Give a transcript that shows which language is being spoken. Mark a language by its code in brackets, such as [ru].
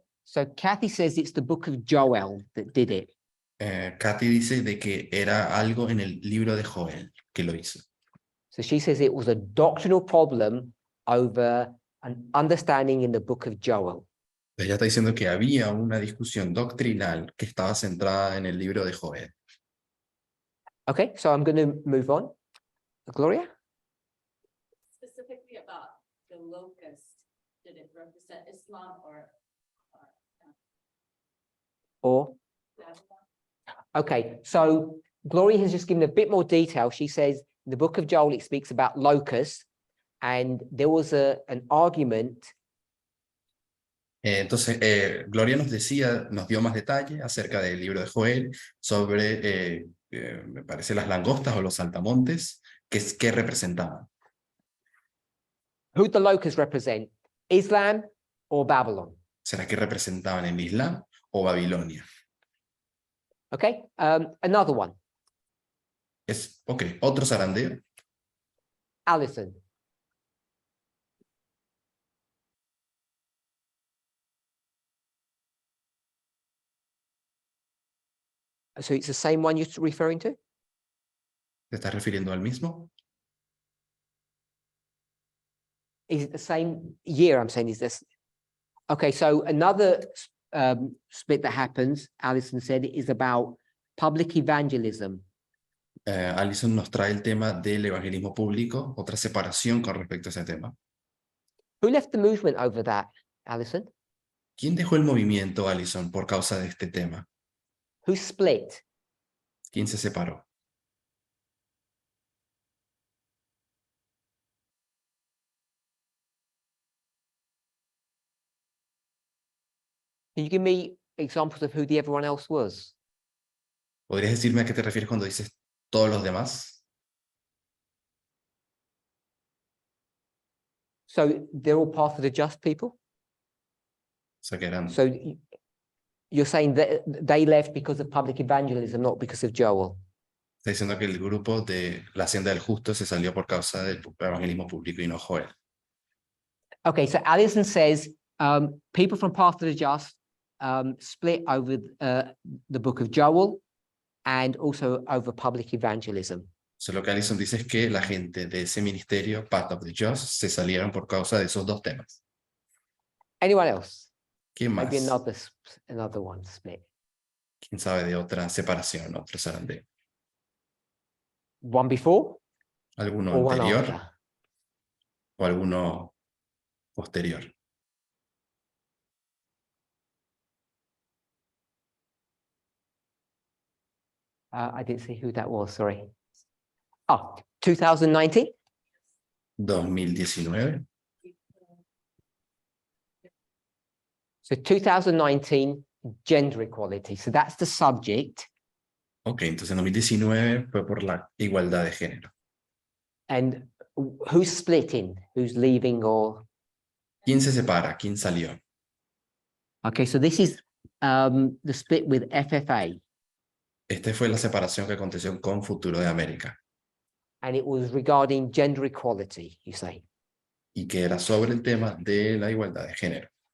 [en] So Kathy says it's the book of Joel that did it. [es] Katy dice de que era algo en el libro de Joel que lo hizo. [en] So she says it was a doctrinal problem over an understanding in the book of Joel. [es] Ella está diciendo que había una discusión doctrinal que estaba centrada en el libro de Joel. [en] Okay, so I'm going to move on. Gloria? Specifically about the locust, did it represent Islam Or? Okay, so Gloria has just given a bit more detail. She says in the book of Joel, it speaks about locusts, and there was an argument. [es] Entonces, Gloria nos dio más detalle acerca del libro de Joel sobre, me parece, las langostas o los saltamontes, que representaban. [en] Who the locusts represent? Islam or Babylon? [es] ¿Será que representaban el Islam o Babilonia? [en] Okay, another one. [es] Ok, otro zarandeo. [en] Alison. So it's the same one you're referring to? [es] ¿Te estás refiriendo al mismo? [en] Is it the same year? I'm saying, is this? Okay, so another split that happens, Alison said, is about public evangelism. [es] Alison nos trae el tema del evangelismo público, otra separación con respecto a ese tema. [en] Who left the movement over that, Alison? [es] ¿Quién dejó el movimiento, Alison, por causa de este tema? [en] Who split? [es] ¿Quién se separó? [en] Can you give me examples of who the everyone else was? [es] ¿Podrías decirme a qué te refieres cuando dices todos los demás? [en] So they're all part of the just people? [es] O sea, que eran... [en] So you're saying that they left because of public evangelism, not because of Joel? [es] Está diciendo que el grupo de la Hacienda del Justo se salió por causa del evangelismo público y no Joel. [en] Okay, so Alison says people from Path to the Just split over the book of Joel and also over public evangelism. [es] So, lo que Alison dice es que la gente de ese ministerio, Path of the Just, se salieron por causa de esos dos temas. [en] Anyone else? [es] ¿Quién más? [en] Maybe another one split. [es] ¿Quién sabe de otra separación, otro zarandeo? [en] One before [es] ¿Alguno [en] or one [es] anterior [en] after? [es] o alguno posterior? [en] I didn't see who that was, sorry. Oh, 2019? 2019. So 2019, gender equality. So that's the subject. [es] Ok, entonces en 2019 fue por la igualdad de género. [en] And who's splitting? Who's leaving or? [es] ¿Quién se separa? ¿Quién salió? [en] Okay, so this is the split with FFA. [es] Esta fue la separación que aconteció con Futuro de América [en] And it was regarding gender equality, you say? [es] y que era sobre el tema de la igualdad de género.